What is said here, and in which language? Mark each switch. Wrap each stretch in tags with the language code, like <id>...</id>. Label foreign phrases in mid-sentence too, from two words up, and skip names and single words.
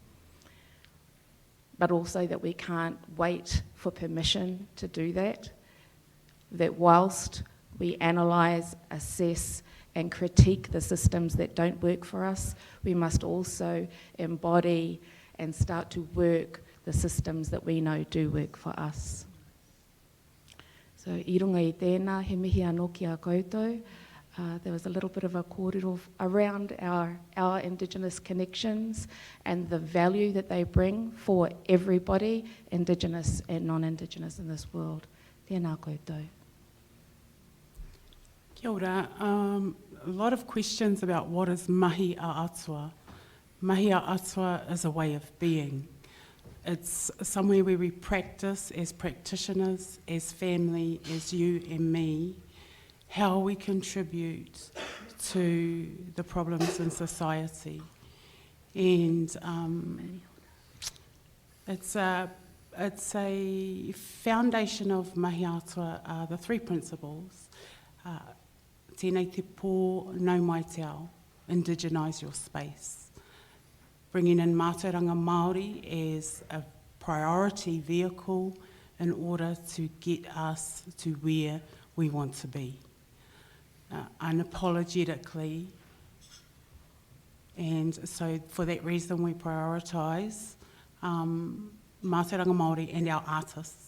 <en>But also that we can't wait for permission to do that, that whilst we analyse, assess, and critique the systems that don't work for us, we must also embody and start to work the systems that we know do work for us. So,</en> <mi>I runga I tēnā, he mihi anō ki a koutou.</mi> <en>There was a little bit of a kōrero around our Indigenous connections and the value that they bring for everybody, Indigenous and non-Indigenous in this world.</en> <mi>Tēnā koutou. Kia ora.</mi> <en>A lot of questions about what is</en> <mi>mahi a atua. Mahi a atua</mi> <en>is a way of being. It's somewhere where we practice as practitioners, as family, as you and me, how we contribute to the problems in society. And it's a foundation of</en> <mi>mahi atua</mi> <en>are the three principles.</en> <mi>Tēnei te pō nau mai te ao,</mi> <en>indigenise your space. Bringing in</en> <mi>mātauranga Māori</mi> <en>as a priority vehicle in order to get us to where we want to be. Unapologetically, and so for that reason we prioritise</en> <mi>mātauranga Māori</mi> <en>and our artists.</en>